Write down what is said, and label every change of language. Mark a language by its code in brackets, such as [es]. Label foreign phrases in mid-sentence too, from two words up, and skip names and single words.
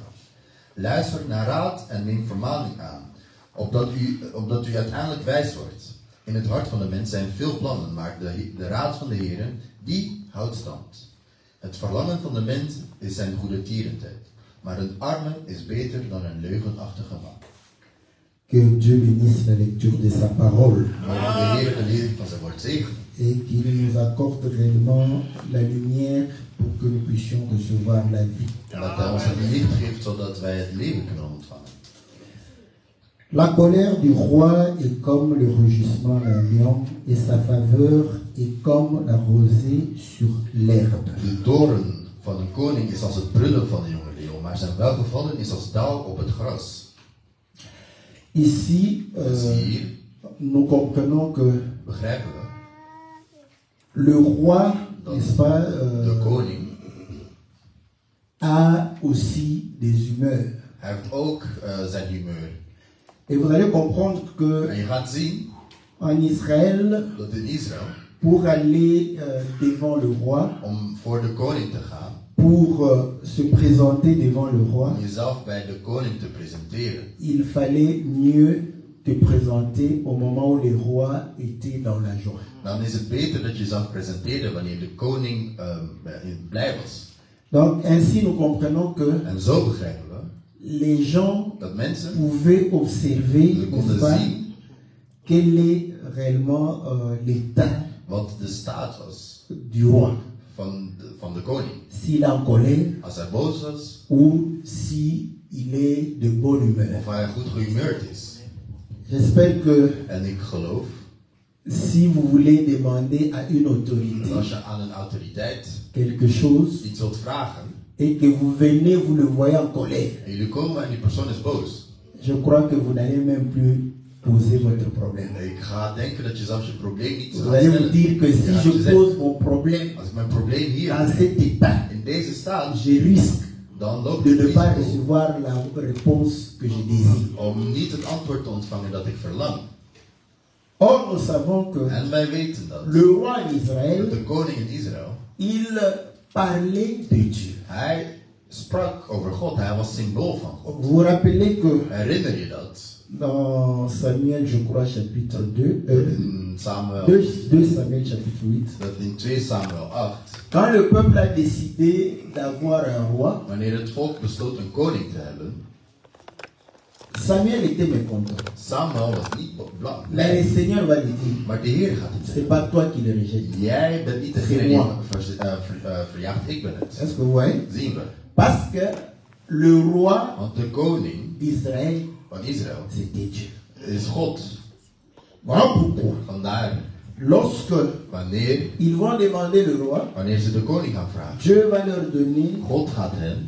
[nl] Luister naar raad en neem vermaning aan, opdat u uiteindelijk wijs wordt. In het hart van de mens zijn veel plannen, maar de raad van de Heer, die houdt stand. Het verlangen van de mens is zijn goede tierentijd. Maar een arme is beter dan een leugenachtige man. [fr] Que Dieu bénisse la lecture de sa parole. [nl] Mogen de Heer de lezing van zijn woord zegenen. [fr] Et qu'il nous accorde réellement la lumière pour que nous puissions recevoir la vie. [nl] En dat hij ons het licht geeft zodat wij het leven kunnen ontvangen. [fr] La colère du roi est comme le rugissement d'un lion et sa faveur est comme la rosée sur l'herbe. [nl] De toorn van een koning is als het brullen van een jonge leeuw, maar zijn welgevallen is als dauw op het gras. [fr] Ici, nous comprenons que [nl] Begrijpen we? [fr] le roi, n'est-ce pas, [nl] De koning [fr] a aussi des humeurs. [nl] hij heeft ook zijn humeur. [fr] Et vous allez comprendre que [nl] En je gaat zien [fr] en Israël, [nl] dat in Israël, [fr] pour aller devant le roi, [nl] om voor de koning te gaan, [fr] pour se présenter devant le roi, [nl] om jezelf bij de koning te presenteren, [fr] il fallait mieux te présenter au moment où le roi était dans la joie. [nl] dan is het beter dat je jezelf presenteerde wanneer de koning blij was. [fr] Donc ainsi nous comprenons que [nl] En zo begrijpen we [fr] les gens [nl] dat mensen [fr] pouvaient observer, [nl] ze [fr] n'est-ce [nl] konden [fr] pas, [nl] zien [fr] quel est réellement l'état [nl] wat de staat was [fr] du roi. [nl] van de koning. [fr] S'il est en colère [nl] Als hij boos was, [fr] ou s'il est de bonne humeur. [nl] of hij goed gehumeurd is. [fr] J'espère que [nl] En ik geloof [fr] Si vous voulez demander à une autorité [nl] Als je aan een autoriteit [fr] quelque chose [nl] iets wilt vragen [fr] et que vous venez, vous le voyez en colère, [nl] en jullie komen en die persoon is boos, [fr] je crois que vous n'allez même plus poser votre problème. [nl] ik ga denken dat je zelfs je probleem niet [fr] Vous [nl] gaat [fr] allez vous [nl] stellen. [fr] dire que si [nl] Je gaat [fr] je [nl] je zeggen, [fr] pose mon problème [nl] als ik mijn probleem hier [fr] dans cet état, [nl] in deze staat, [fr] je risque [nl] dan loop [fr] de [nl] ik [fr] ne [nl] het [fr] pas [nl] risico [fr] recevoir la réponse que je désire. [nl] om niet het antwoord te ontvangen dat ik verlang. [fr] Or, nous savons que [nl] En wij weten dat [fr] le roi d'Israël, [nl] de koning in Israël, [fr] il parlait de Dieu. [nl] hij sprak over God, hij was symbool van God. [fr] Vous vous rappelez que [nl] Herinner je dat? [fr] dans Samuel, je crois, chapitre 2, [nl] In Samuel, [fr] 2 Samuel, chapitre 8, [nl] dat in 2 Samuel 8, [fr] quand le peuple a décidé d'avoir un roi, [nl] wanneer het volk besloot een koning te hebben, [fr] Samuel était mécontent. [nl] Samuel was niet [fr] Là, le [nl] blij. [fr] Seigneur va lui dire, [nl] Maar de Heer gaat het [fr] c'est [nl] zeggen. [fr] pas toi qui le rejettes. [nl] Jij bent niet degene die hem verjaagt, ik ben het. [fr] Est-ce que vous voyez? [nl] Zien we. [fr] Parce que le roi [nl] Want de koning [fr] d'Israël, [nl] van Israël [fr] c'était Dieu. [nl] is God. [fr] Voilà pourquoi. [nl] Vandaar, [fr] Lorsque [nl] wanneer [fr] ils vont demander le roi, [nl] ze de koning gaan vragen, [fr] Dieu va leur donner [nl] God gaat hen